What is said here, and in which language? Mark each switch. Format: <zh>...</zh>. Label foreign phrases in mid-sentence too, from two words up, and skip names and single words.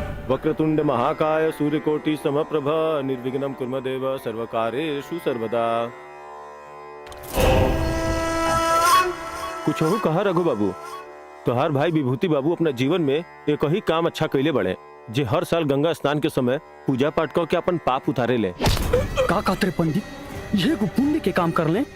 <sa>वक्रतुंड महाकाय सूर्यकोटि समप्रभ निर्विघ्नं कुर्म देव सर्वकार्येषु सर्वदा।</sa> <bho>कुछ हो कहा रघु बाबू, तोहार भाई विभूति बाबू अपना जीवन में एक ही काम अच्छा कैले बड़े, जे हर साल गंगा स्नान के समय पूजा पाठ करके अपन पाप उतारे ले। का कहते रे पंडित, ये पुण्य के काम कर ले?</bho>